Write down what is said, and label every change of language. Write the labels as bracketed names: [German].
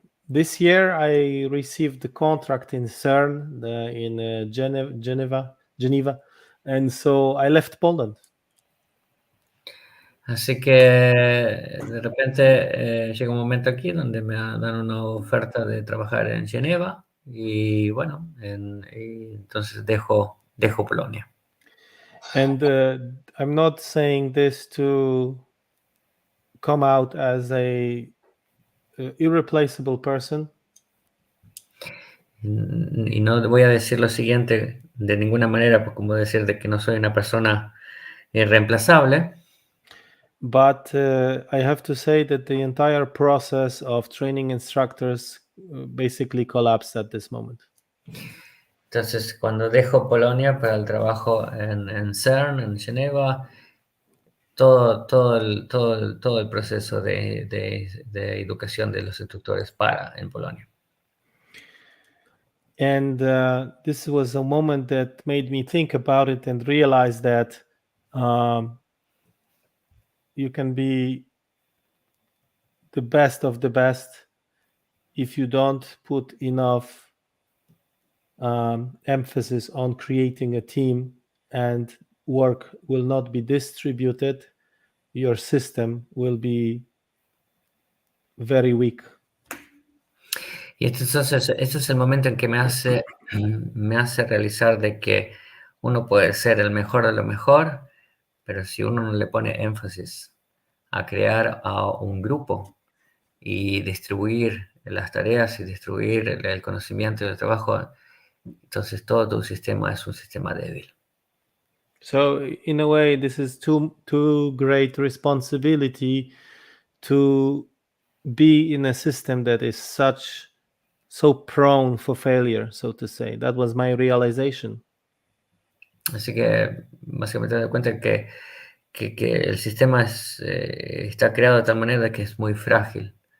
[English] This year I received the contract in CERN in Geneva, and so I left Poland. [Spanish] Así que de repente llega un momento aquí donde me dan una oferta de trabajar en Geneva y bueno, y entonces dejo Polonia. [English] And I'm not saying this to come out as a irreplaceable person. [Spanish] Y no voy a decir lo siguiente de ninguna manera, como decir de que no soy una persona irreemplazable. [English] But I have to say that the entire process of training instructors basically collapsed at this moment. [Spanish] Entonces, cuando dejo Polonia para el trabajo en CERN, en Geneva, todo el proceso de educación de los instructores en Polonia. [English] And this was a moment that made me think about it and realize that you can be the best of the best if you don't put enough emphasis on creating a team, and work will not be distributed. Your system will be very weak. [Spanish] Y entonces, este es el momento en que me hace realizar de que uno puede ser el mejor de lo mejor, pero si uno no le pone énfasis a crear a un grupo y distribuir las tareas y distribuir el conocimiento y el trabajo, entonces todo tu sistema es un sistema débil. [English] So in a way, this is too great responsibility to be in a system that is so prone for failure, so to say. That was my realization. [Spanish] Así que básicamente me doy cuenta que el sistema está creado de tal manera que es muy frágil.